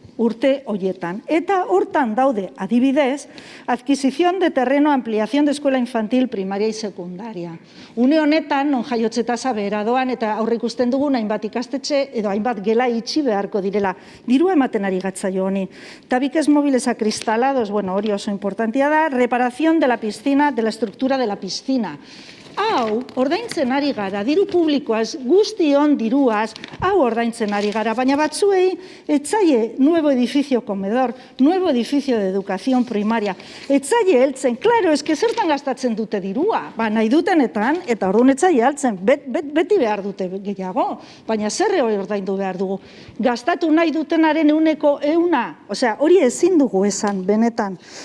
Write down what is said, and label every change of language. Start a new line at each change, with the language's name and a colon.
Basque: urte hoietan. Eta hortan daude, adibidez,
Spanish: adquisición de terreno, ampliación de escuela infantil, primaria y secundaria.
Basque: Une honetan, non jaiotze tasa behera doan, eta aurre ikusten dugun hainbat ikastetxe edo hainbat gela itxi beharko direla. Dirua ematen ari gatzaio honi.
Spanish: Tabiques móviles acristalados, bueno,
Basque: hori oso importantia da,
Spanish: reparación de la piscina, de la estructura de la piscina.
Basque: Hau, ordaintzen ari gara, diru publikoaz, guztion diruaz, hau ordaintzen ari gara, baina batzuei, etzaie
Spanish: nuevo edificio comedor, nuevo edificio de educación primaria,
Basque: etzaie heltzen, klaro, eske zertan gastatzen dute dirua, ba, nahi dutenetan, eta orduan etzaie heltzen, beti behar dute gehiago, baina zerre hori ordaindu behar dugu, gastatu nahi dutenaren euneko euna, osea, hori ezin dugu esan, benetan.